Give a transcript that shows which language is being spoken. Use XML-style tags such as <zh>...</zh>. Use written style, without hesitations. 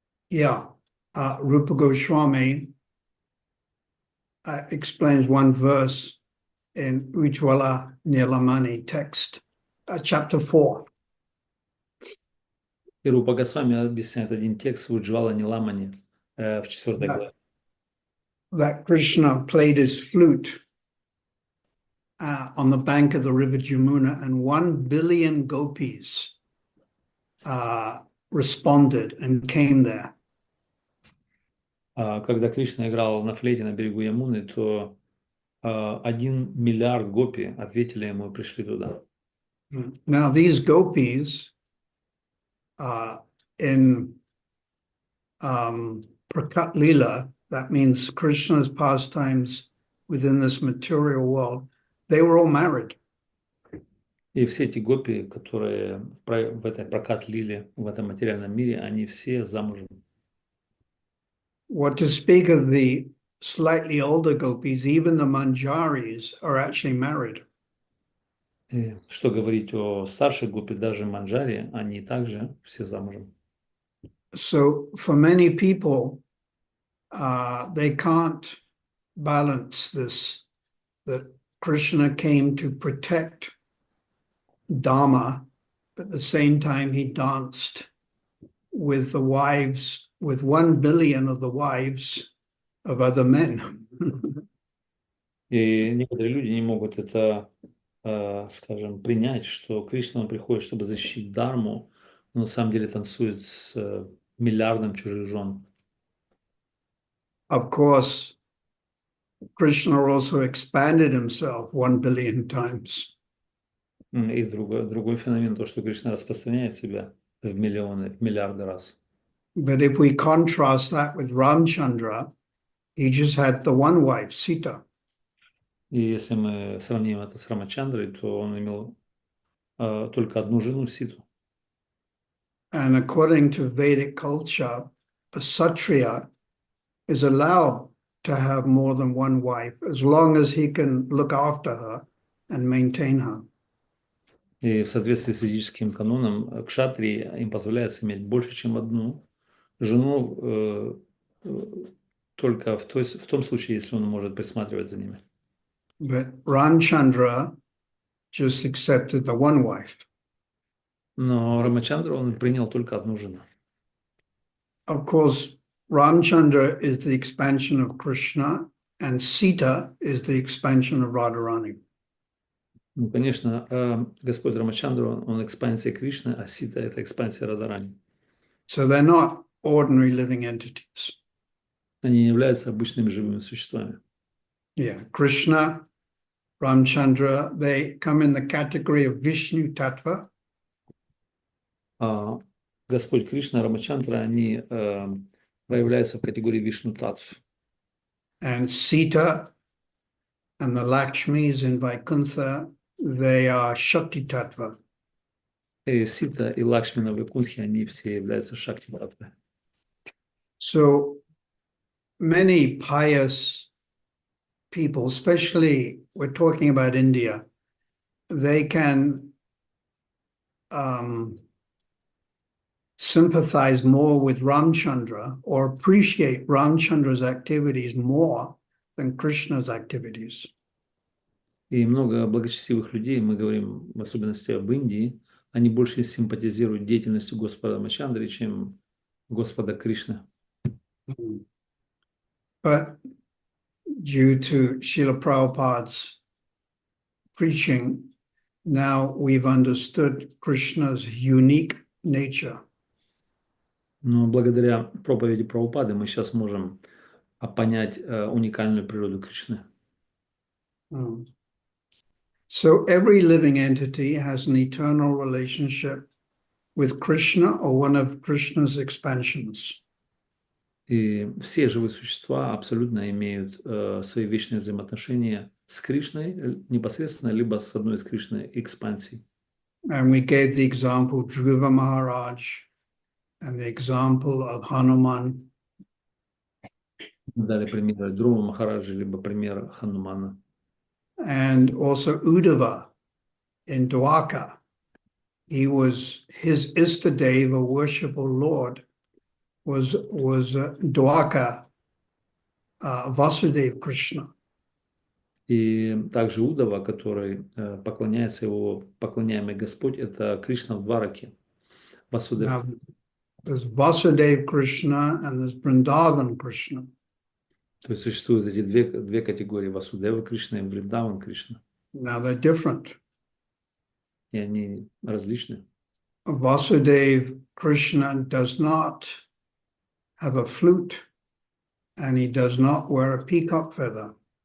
<en>Yeah, Rupa Goswami explains one verse in Ujjwala Nilamani text, chapter 4.</en> <ru>И Рупа Госвами объясняет один текст в Уджвала Ниламани в 4 главе.</ru> <en>That Krishna played his flute on the bank of the river Jamuna, and 1 billion gopis responded and came there.</en> <ru>Когда Кришна играл на флейте на берегу Ямуны, то 1 миллиард гопи ответили ему и пришли туда.</ru> <en>Now these gopis in Prakat Lila, that means Krishna's pastimes within this material world, they were all married.</en> <ru>И все эти гопи, которые в этой прокат-лиле, в этом материальном мире, они все замужем.</ru> <en>What to speak of the slightly older gopis, even the manjaris are actually married.</en> <ru>И что говорить о старших гопи, даже манджари, они также все замужем.</ru> <en>So for many people, they can't balance this, that Krishna came to protect Dharma, but at the same time he danced with the wives, with 1 billion of the wives of other men.</en> <ru>И некоторые люди не могут это, скажем, принять, что Кришна он приходит, чтобы защитить Дharму, но на самом деле танцует с миллиардом чужих жен.</ru> <en>Of course, Krishna also expanded himself 1 billion times.</en> <ru>И другой феномен, то, что Кришна распространяет себя в миллионы, в миллиарды раз.</ru> <en>But if we contrast that with Ramchandra, he just had the one wife, Sita.</en> <ru>И если мы сравним это с Рамачандрой, то он имел только одну жену, Ситу.</ru> <en>And according to Vedic culture, a Kshatriya is allowed to have more than one wife as long as he can look after her and maintain her.</en> <ru>И в соответствии с ведическим каноном, кшатрии им позволяется иметь больше, чем одну жену, только в том случае, если он может присматривать за ними.</ru> <en>But Ramchandra just accepted the one wife.</en> <ru>Но Рамачандра, он принял только одну жену.</ru> <en>Of course, Ramchandra is the expansion of Krishna, and Sita is the expansion of Radharani.</en> <ru>Ну, конечно, Господь Рамачандра, он экспансия Кришны, а Сита – это экспансия Радарани.</ru> <en>So they're not ordinary living entities.</en> <ru>Они не являются обычными живыми существами.</ru> <en>Yeah, Krishna, Ramchandra, they come in the category of Vishnu Tattva.</en> <ru>А Господь Кришна, Рамачандра, они проявляются в категории Вишну-татв.</ru> <en>And Sita and the Lakshmis in Vaikuntha, they are Shakti Tattva.</en> <ru>И Сита и Лакшмина в Вайкунтхе, они все являются Шакти-татвой.</ru> <en>So many pious people, especially we're talking about India, they can sympathize more with Ramchandra or appreciate Ramchandra's activities more than Krishna's activities.</en> <ru>И много благочестивых людей, мы говорим в особенности об Индии, они больше симпатизируют деятельностью Господа Рамачандры, чем Господа Кришны.</ru> <en>But due to Srila Prabhupada's preaching, now we've understood Krishna's unique nature.</en> <ru>Но благодаря проповеди Прабхупады мы сейчас можем понять уникальную природу Кришны.</ru> <en>So every living entity has an eternal relationship with Krishna or one of Krishna's expansions.</en> <ru>И все живые существа абсолютно имеют свои вечные взаимоотношения с Кришной непосредственно, либо с одной из Кришны экспансий.</ru> <en>And we gave the example Dhruva Maharaj and the example of Hanuman.</en> <ru>Мы дали пример Друва Махараджа, либо пример Ханумана.</ru> <en>And also Uddhava in Dwaka. His Istadeva, worshipful Lord, was Dwaka Vasudeva Krishna.</en> <ru>И также Удава, который поклоняется его, поклоняемый Господь, это Кришна в Двараке. Васудев.</ru> <en>Now, there's Vasudeva Krishna and there's Vrindavan Krishna.</en> <ru>То есть существуют эти две категории: Васудева Кришна и Вриндаван Кришна.</ru> <en>Now they're different.</en> <ru>И они различны.</ru> <en>Vasudeva Krishna does not have a flute and he does not wear a peacock feather.</en>